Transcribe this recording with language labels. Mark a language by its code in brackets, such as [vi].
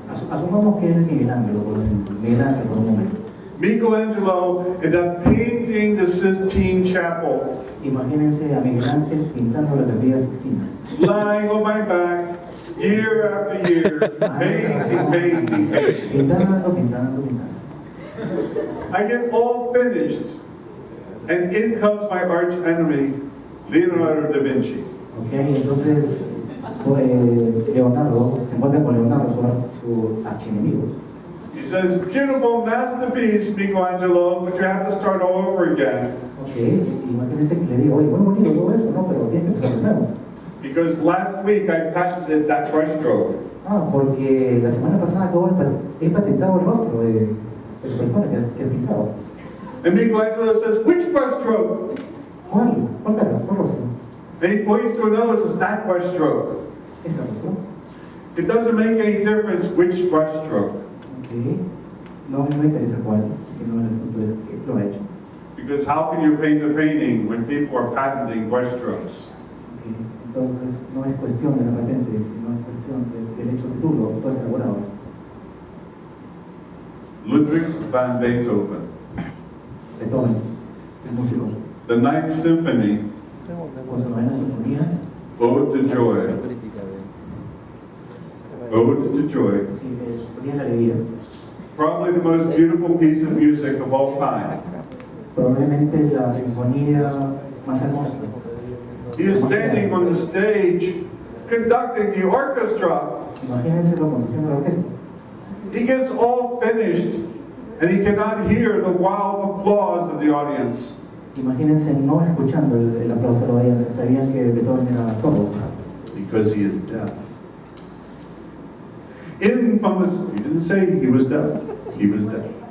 [es] Asumamos que él es Miguel Ángel, por un momento. [en] Michelangelo ended up painting the Sistine Chapel, [es] Imagínense a Miguel Ángel pintando la Capilla Sixtina. [en] lying on my back, year after year, painting. [es] Pintando. [en] I get all finished, and in comes my arch enemy, Leonardo da Vinci. [es] Okay, entonces Leonardo se encuentra con Leonardo, su archienemigo. [en] He says, beautiful masterpiece, Michelangelo, but you have to start all over again. [es] Okay, imagínense que le digo, oye, muy bonito todo eso, ¿no? Pero tienes que empezar de nuevo. [en] Because last week I patented that brushstroke. [es] Porque la semana pasada he patentado el rostro de la persona que ha pintado. [en] And Michelangelo says, which brushstroke? [es] ¿Cuál cara? ¿Cuál rostro? [en] And he points to another and says, that brushstroke. [es] ¿Esta rostro? [en] It doesn't make any difference which brushstroke. Okay. [es] No me interesa cuál, sino el asunto es que lo ha hecho. [en] Because how can you paint a painting when people are patenting brushstrokes? Okay. [es] Entonces, no es cuestión de la patente, sino es cuestión del hecho que tú lo has elaborado. [en] Ludwig van Beethoven, [es] Beethoven, el músico, [en] the Ninth Symphony, [es] con su novena sinfonía, [en] Ode to Joy. Ode to Joy. [es] sí, sinfonía de la alegría. [en] Probably the most beautiful piece of music of all time. [es] Probablemente la sinfonía más hermosa. [en] He is standing on the stage conducting the orchestra. [es] Imagínense la conducción de la orquesta. [en] He gets all finished and he cannot hear the wild applause of the audience. [es] Imagínense no escuchando el aplauso de la audiencia, sabían que Beethoven era sordo. [en] Because he is deaf. In from the, he didn't say he was deaf. He was deaf.